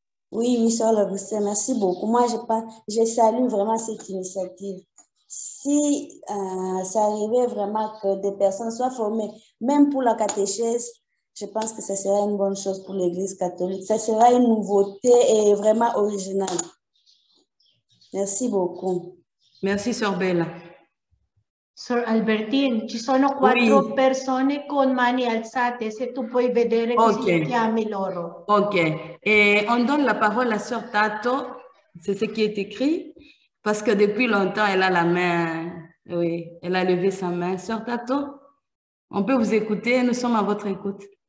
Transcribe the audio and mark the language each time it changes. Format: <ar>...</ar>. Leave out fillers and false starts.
<fr>Oui, Sœur Labousset, merci beaucoup. Moi, je salue vraiment cette initiative. Si ça arrivait vraiment que des personnes soient formées, même pour la catéchèse, je pense que ça sera une bonne chose pour l'Église catholique. Ça sera une nouveauté et vraiment originale. Merci beaucoup. Merci, Sœur Bella.</fr> <it>Sir Albertine, ci sono 4 persone con mani alzate, se tu puoi vedere così chiami loro.</it> <fr>Ok, et on donne la parole à Sœur Tato, c'est ce qui est écrit, parce que depuis longtemps, elle a la main, oui, elle a levé sa main. Sœur Tato, on peut vous écouter, nous sommes à votre écoute.</fr>